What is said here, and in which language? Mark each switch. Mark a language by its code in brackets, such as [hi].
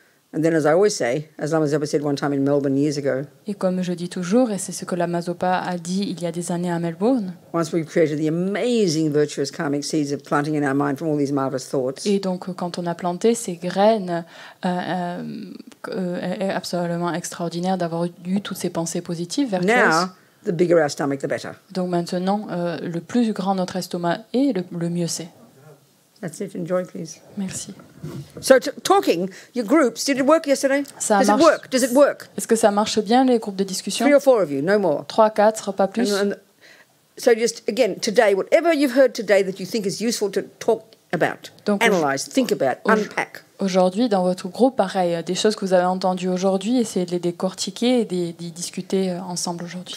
[en] And then, as I always say, as Lama Zopa said one time in Melbourne years ago, [fr] Et comme je dis toujours, et c'est ce que Lama Zopa a dit il y a des années à Melbourne, [en] once we've created the amazing virtuous karmic seeds of planting in our mind from all these marvelous thoughts, [fr] et donc quand on a planté ces graines absolument extraordinaires d'avoir eu toutes ces pensées positives, vertueuses, [en] now the bigger our stomach, the better. [fr] donc maintenant, le plus grand notre estomac est, le mieux c'est. [en] That's it. Enjoy, please. [fr] Merci. [en] So, talking, your groups, did it work yesterday? [fr] Ça [en] Does it [fr] marche. [en] work? Does it work? [fr] Est-ce que ça marche bien, les groupes de discussion? [en] 3 or 4 of you, no more. [fr] 3, 4, pas plus. [en] So just, again, today, whatever you've heard today that you think is useful to talk about, [fr] Donc, [en] analyse, think about, unpack. [fr] Aujourd'hui, dans votre groupe, pareil, des choses que vous avez entendues aujourd'hui, essayez de les décortiquer et d'y discuter ensemble aujourd'hui.